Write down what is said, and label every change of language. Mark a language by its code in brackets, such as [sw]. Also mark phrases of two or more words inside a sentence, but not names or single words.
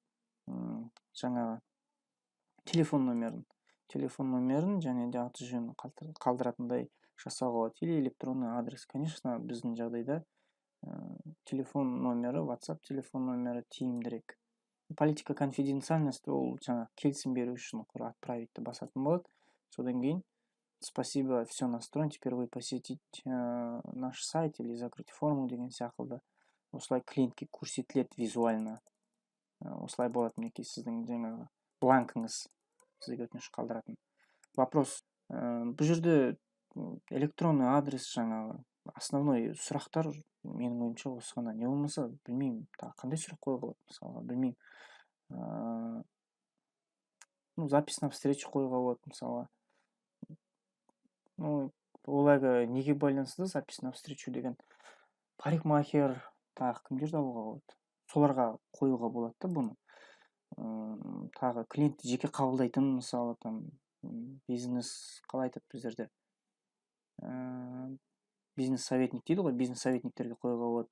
[kk] Жаңағы телефон номерін және де аты жөнін қалдыратындай жасауға болады. [ru] Или электронный адрес. Конечно, [kk] біздің жағдайда телефон номері, WhatsApp телефон номері тиімдірек. [ru] Политика конфиденциальности [kk] ол жаңа келісім беру үшін отправить басатын болады. Содан кейін [ru] спасибо, все настроено, теперь вы посетить наш сайт или закрыть форму [kk] деген сияқты. Осылай клиентке көрсетіледі визуально. Осылай болады, мінекей сіздің жаңағы бланкіңіз сізге өтініш қалдыратын. [ru] Вопрос. [kk] Бұл жерде [ru] электронный адрес [kk] жаңағы основной сұрақтар менің ойымша осы ғана. Не болмаса, білмеймін, қандай сұрақ қоюға болады, мысалға, білмеймін. [ru] Запись на встречу [kk] қоюға болады, мысалға. Олайға неге байланысты [ru] запись на встречу [kk] деген? Парикмахер, кімдерді алуға болады? Соларға қоюға болады да бұны. Тағы клиентті жеке қабылдайтын, мысалы, бизнес, қалай айтады біздерде? [ru] Бизнес советник [kk] дейді ғой, бизнес советниктерге қоюға болады.